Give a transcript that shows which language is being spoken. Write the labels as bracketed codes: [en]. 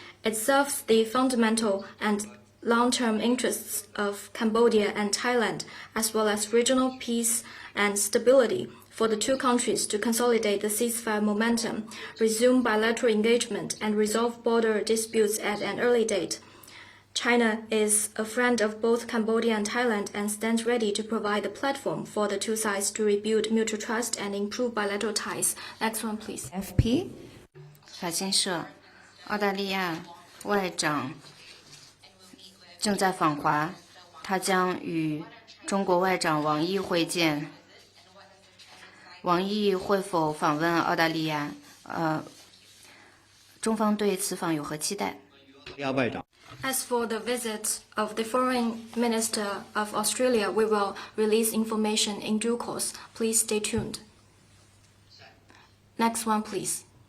[en] It serves the fundamental and long-term interests of Cambodia and Thailand, as well as regional peace and stability, for the two countries to consolidate the ceasefire momentum, resume bilateral engagement, and resolve border disputes at an early date. China is a friend of both Cambodia and Thailand and stands ready to provide a platform for the two sides to rebuild mutual trust and improve bilateral ties. Next one, please. [zh] FP 法新社，澳大利亚外长正在访华，他将与中国外长王毅会见。王毅会否访问澳大利亚？中方对此访有何期待？外长。 [en] As for the visit of the Foreign Minister of Australia, we will release information in due course. Please stay tuned. Next one, please.